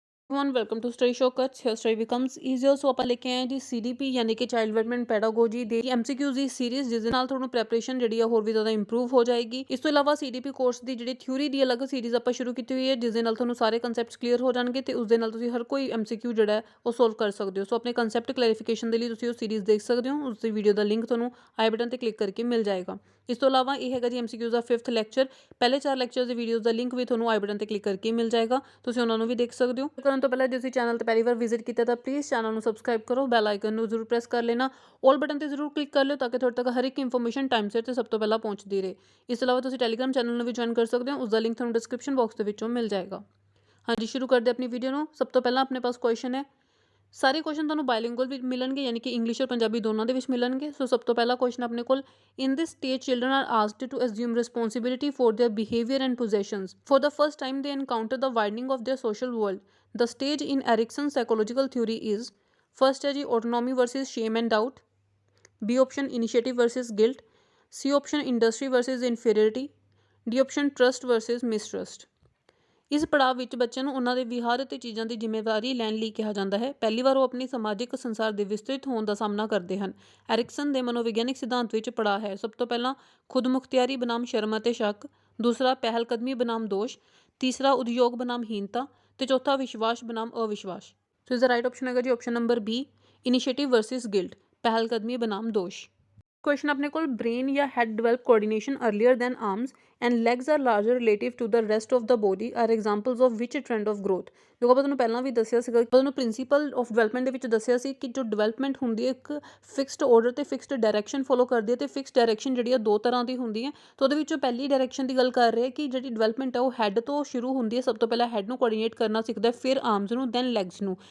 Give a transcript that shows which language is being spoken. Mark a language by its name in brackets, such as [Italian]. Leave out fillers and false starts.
[English] Everyone welcome to study shortcuts here study becomes easier. [Punjabi] ਸੋ ਆਪਾਂ ਲੈ ਕੇ ਆਏ ਹਾਂ ਜੀ ਸੀਡੀਪੀ ਯਾਨੀ ਕਿ ਚਾਈਲਡ ਡਿਵੈਲਪਮੈਂਟ ਪੈਡਾਗੋਜੀ ਦੇ ਐਮਸੀਕਿਊਜ਼ ਦੀ ਸੀਰੀਜ਼, ਜਿਸ ਦੇ ਨਾਲ ਤੁਹਾਨੂੰ ਪ੍ਰੈਪਰੇਸ਼ਨ ਜਿਹੜੀ ਆ ਹੋਰ ਵੀ ਜ਼ਿਆਦਾ ਇੰਪਰੂਵ ਹੋ ਜਾਏਗੀ। ਇਸ ਤੋਂ ਇਲਾਵਾ ਸੀਡੀਪੀ ਕੋਰਸ ਦੀ ਜਿਹੜੀ ਥਿਊਰੀ ਦੀ ਅਲੱਗ ਸੀਰੀਜ਼ ਆਪਾਂ ਸ਼ੁਰੂ ਕੀਤੀ ਹੋਈ ਹੈ, ਜਿਸ ਦੇ ਨਾਲ ਤੁਹਾਨੂੰ ਸਾਰੇ ਕਨਸੈਪਟਸ ਕਲੀਅਰ ਹੋ ਜਾਣਗੇ ਤੇ ਉਸ ਦੇ ਨਾਲ ਤੁਸੀਂ ਹਰ ਕੋਈ ਐਮਸੀਕਿਊ ਜਿਹੜਾ ਹੈ ਉਹ ਸੋਲਵ ਕਰ ਸਕਦੇ ਹੋ। ਸੋ ਆਪਣੇ ਕਨਸੈਪਟ ਕਲੈਰੀਫਿਕੇਸ਼ਨ ਦੇ ਲਈ ਤੁਸੀਂ ਉਹ ਸੀਰੀਜ਼ ਦੇਖ ਸਕਦੇ ਹੋ। ਉਸ ਦੀ ਵੀਡੀਓ ਦਾ ਲਿੰਕ ਤੁਹਾਨੂੰ ਆਈ ਬਟਨ ਤੇ ਕਲਿੱਕ ਕਰਕੇ ਮਿਲ ਜਾਏਗਾ। ਇਸ ਤੋਂ ਇਲਾਵਾ ਇਹ ਹੈਗਾ ਜੀ ਐਮਸੀਕਿਊਜ਼ ਦਾ 5th ਲੈਕਚਰ। ਪਹਿਲੇ 4 ਲੈਕਚਰਸ ਦੀ ਵੀਡੀਓਜ਼ ਦਾ ਲਿੰਕ ਵੀ ਤੁਹਾਨੂੰ ਆਈ ਬਟਨ ਤੇ ਕਲਿੱਕ ਕਰਕੇ ਮਿਲ ਜਾਏਗਾ, ਤੁਸੀਂ ਉਹਨਾਂ ਨੂੰ ਵੀ ਦੇਖ ਸਕਦੇ ਹੋ। ਕਰਨ ਤੋਂ ਪਹਿਲਾਂ ਜੇ ਤੁਸੀਂ ਚੈਨਲ ਤੇ ਪਹਿਲੀ ਵਾਰ ਵਿਜ਼ਿਟ ਕੀਤਾ ਤਾਂ ਪਲੀਜ਼ ਚੈਨਲ ਨੂੰ ਸਬਸਕ੍ਰਾਈਬ ਕਰੋ, ਬੈਲ ਆਈਕਨ ਨੂੰ ਜ਼ਰੂਰ ਪ੍ਰੈਸ ਕਰ ਲੈਣਾ, ਆਲ ਬਟਨ ਤੇ ਜ਼ਰੂਰ ਕਲਿੱਕ ਕਰ ਲਿਓ ਤਾਂ ਕਿ ਤੁਹਾਡੇ ਤੱਕ ਹਰ ਇੱਕ ਇਨਫੋਰਮੇਸ਼ਨ ਟਾਈਮ ਸਿਰ ਤੇ ਸਭ ਤੋਂ ਪਹਿਲਾਂ ਪਹੁੰਚਦੀ ਰਹੇ। ਇਸ ਤੋਂ ਇਲਾਵਾ ਤੁਸੀਂ ਟੈਲੀਗ੍ਰਾਮ ਚੈਨਲ ਨੂੰ ਵੀ ਜੁਆਇਨ ਕਰ ਸਕਦੇ ਹੋ, ਉਸ ਦਾ ਲਿੰਕ ਤੁਹਾਨੂੰ ਡਿਸਕ੍ਰਿਪਸ਼ਨ ਬਾਕਸ ਦੇ ਵਿੱਚੋਂ ਮਿਲ ਜਾਏਗਾ। ਹਾਂਜੀ, ਸ਼ੁਰੂ ਕਰਦੇ ਆਪਣੀ ਵੀਡੀਓ ਨੂੰ। ਸਭ ਤੋਂ ਪਹਿਲਾਂ ਆਪਣੇ ਪਾਸ ਕੁਐਸਚਨ ਹੈ। ਸਾਰੇ ਕੁਐਸਚਨ ਤੁਹਾਨੂੰ ਬਾਇਲਿੰਗੁਅਲ ਵੀ ਮਿਲਣਗੇ, ਯਾਨੀ ਕਿ ਇੰਗਲਿਸ਼ ਔਰ ਪੰਜਾਬੀ ਦੋਨਾਂ ਦੇ ਵਿੱਚ ਮਿਲਣਗੇ। ਸੋ ਸਭ ਤੋਂ ਪਹਿਲਾ ਕੁਐਸਚਨ ਆਪਣੇ ਕੋਲ, [English] In this stage children are asked to assume responsibility for their behaviour and possessions for the first time they encounter the widening of their social world. The stage in Erikson psychological theory is, first है जी autonomy versus shame and doubt, B option initiative versus guilt, C option industry versus inferiority, D option trust versus mistrust. [Punjabi] ਇਸ ਪੜਾਅ ਵਿੱਚ ਬੱਚਿਆਂ ਨੂੰ ਉਹਨਾਂ ਦੇ ਵਿਹਾਰ ਅਤੇ ਚੀਜ਼ਾਂ ਦੀ ਜ਼ਿੰਮੇਵਾਰੀ ਲੈਣ ਲਈ ਕਿਹਾ ਜਾਂਦਾ ਹੈ। ਪਹਿਲੀ ਵਾਰ ਉਹ ਆਪਣੀ ਸਮਾਜਿਕ ਸੰਸਾਰ ਦੇ ਵਿਸਤ੍ਰਿਤ ਹੋਣ ਦਾ ਸਾਹਮਣਾ ਕਰਦੇ ਹਨ। ਐਰਿਕਸਨ ਦੇ ਮਨੋਵਿਗਿਆਨਿਕ ਸਿਧਾਂਤ ਵਿੱਚ ਪੜਾਅ ਹੈ ਸਭ ਤੋਂ ਪਹਿਲਾਂ ਖੁਦਮੁਖਤਿਆਰੀ ਬਨਾਮ ਸ਼ਰਮ ਅਤੇ ਸ਼ੱਕ, ਦੂਸਰਾ ਪਹਿਲਕਦਮੀ ਬਨਾਮ ਦੋਸ਼, ਤੀਸਰਾ ਉਦਯੋਗ ਬਨਾਮ ਹੀਨਤਾ ਤੇ ਚੌਥਾ ਵਿਸ਼ਵਾਸ ਬਨਾਮ ਅਵਿਸ਼ਵਾਸ। ਸੋ ਇਸ ਦਾ ਰਾਈਟ ਆਪਸ਼ਨ ਹੈਗਾ ਜੀ option number B, initiative versus guilt, ਪਹਿਲਕਦਮੀ ਬਨਾਮ ਦੋਸ਼। [English] Question अपने को, brain या head develop coordination earlier than arms and legs are larger relative to the rest of the body are examples of which trend of growth. [Punjabi] जो ਆਪਾਂ ਤੁਹਾਨੂੰ ਪਹਿਲਾਂ ਵੀ ਦੱਸਿਆ ਸੀਗਾ, ਤੁਹਾਨੂੰ ਪ੍ਰਿੰਸੀਪਲ ਆਫ ਡਿਵੈਲਪਮੈਂਟ ਦੇ ਵਿੱਚ ਦੱਸਿਆ ਸੀ ਕਿ ਜੋ ਡਿਵੈਲਪਮੈਂਟ ਹੁੰਦੀ ਹੈ ਇੱਕ ਫਿਕਸਡ ਆਰਡਰ ਤੇ ਫਿਕਸਡ ਡਾਇਰੈਕਸ਼ਨ ਫੋਲੋ ਕਰਦੀ ਹੈ, ਤੇ ਫਿਕਸਡ ਡਾਇਰੈਕਸ਼ਨ ਜਿਹੜੀ ਆ ਦੋ ਤਰ੍ਹਾਂ ਦੀ ਹੁੰਦੀ ਹੈ। ਤਾਂ ਉਹਦੇ ਵਿੱਚੋਂ ਪਹਿਲੀ ਡਾਇਰੈਕਸ਼ਨ ਦੀ ਗੱਲ ਕਰ ਰਹੇ ਹਾਂ ਕਿ ਜਿਹੜੀ ਡਿਵੈਲਪਮੈਂਟ ਹੈ ਉਹ ਹੈਡ ਤੋਂ ਸ਼ੁਰੂ ਹੁੰਦੀ ਹੈ। ਸਭ ਤੋਂ ਪਹਿਲਾਂ ਹੈਡ ਨੂੰ ਕੋਆਰਡੀਨੇਟ ਕਰਨਾ ਸਿੱਖਦਾ, ਫਿਰ ਆਰਮਸ ਨੂੰ, ਦੈਨ ਲੈਗਸ ਨੂੰ।